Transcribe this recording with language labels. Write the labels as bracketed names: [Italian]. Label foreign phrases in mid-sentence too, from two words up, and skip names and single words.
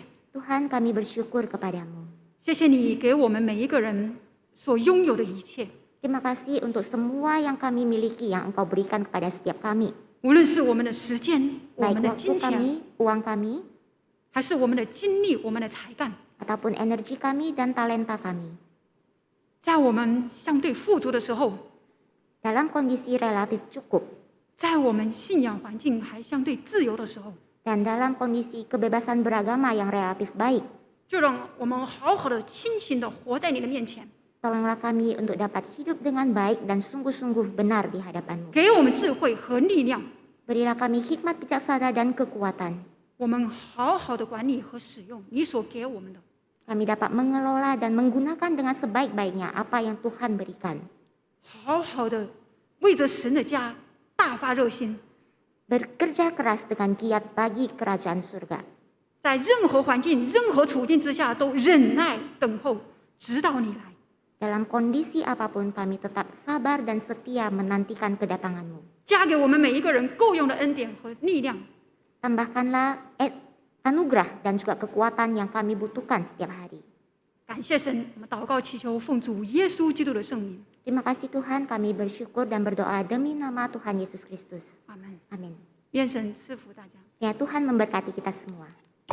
[Indonesian] Tuhan, kami bersyukur kepadamu. [Chinese] 谢谢你给我们每一个人所拥有的一切， [Indonesian] Terima kasih untuk semua yang kami miliki yang Engkau berikan kepada setiap kami. [Chinese] 无论是我们的时间、我 [Indonesian] Baik [Chinese] 们的 [Indonesian] waktu [Chinese] 金钱， [Indonesian] kami, uang kami, [Chinese] 还是我们的精力、我们的才干， [Indonesian] ataupun energi kami dan talenta kami. [Chinese] 在我们相对富足的时候， [Indonesian] Dalam kondisi relatif cukup [Chinese] 在我们信仰环境还相对自由的时候， [Indonesian] dan dalam kondisi kebebasan beragama yang relatif baik, [Chinese] 就让我们好好的、清醒的活在你的面前， [Indonesian] tolonglah kami untuk dapat hidup dengan baik dan sungguh-sungguh benar di hadapan-Mu. [Chinese] 给我们智慧和力量， [Indonesian] Berilah kami hikmat bijaksana dan kekuatan. [Chinese] 我们好好的管理和使用你所给我们的， [Indonesian] Kami dapat mengelola dan menggunakan dengan sebaik-baiknya apa yang Tuhan berikan. [Chinese] 好好的为着神的家大发热心， [Indonesian] Bekerja keras dengan giat bagi kerajaan surga. [Chinese] 在任何环境、任何处境之下都忍耐等候，直到你来。 [Indonesian] Dalam kondisi apapun kami tetap sabar dan setia menantikan kedatangan-Mu. [Chinese] 加给我们每一个人够用的恩典和力量， [Indonesian] Tambahkanlah anugerah dan juga kekuatan yang kami butuhkan setiap hari. [Chinese] 感谢神，我们祷告祈求奉主耶稣基督的圣名， [Indonesian] Terima kasih Tuhan, kami bersyukur dan berdoa demi nama Tuhan Yesus Kristus. [Chinese] 阿门。 [Indonesian] Amin. [Chinese] 愿神赐福大家。 [Indonesian] Ya Tuhan memberkati kita semua.